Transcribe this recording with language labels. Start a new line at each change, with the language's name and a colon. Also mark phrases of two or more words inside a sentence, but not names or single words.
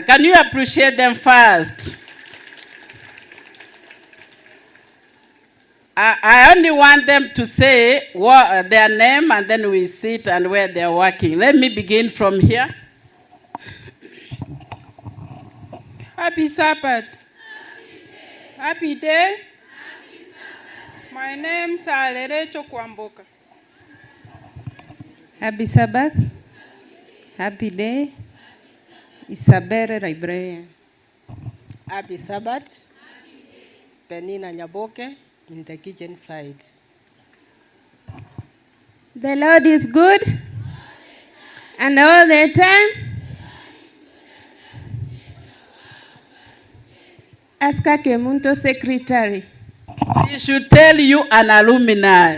English: Can you appreciate them first? I only want them to say what their name, and then we sit and where they're working. Let me begin from here. Happy Sabbath. Happy day. My name's Alerecho Kwamboka. Happy Sabbath. Happy day. Isabere Librarian. Happy Sabbath. Penina Nyaboke in the kitchen side. The Lord is good. And all the time. Aska Kemunto Secretary. He should tell you an alumni.